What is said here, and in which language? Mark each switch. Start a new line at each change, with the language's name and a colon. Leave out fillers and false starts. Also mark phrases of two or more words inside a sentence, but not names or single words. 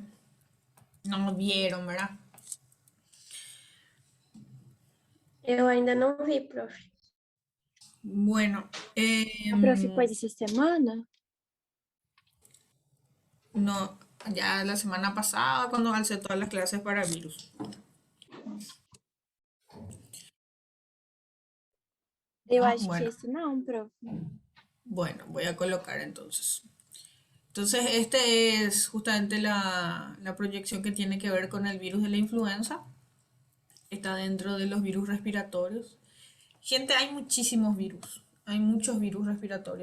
Spanish: No vieron, ¿verdad?
Portuguese: Eu ainda não vi, prof.
Spanish: Bueno,
Portuguese: A prof pôs essa semana?
Spanish: no, ya la semana pasada cuando alcé todas las clases para virus.
Portuguese: Eu Ah, acho que
Spanish: bueno,
Portuguese: esse não, prof.
Spanish: bueno, voy a colocar entonces. Entonces, este es justamente la proyección que tiene que ver con el virus de la influenza. Está dentro de los virus respiratorios. Gente, hay muchísimos virus. Hay muchos virus respiratorios.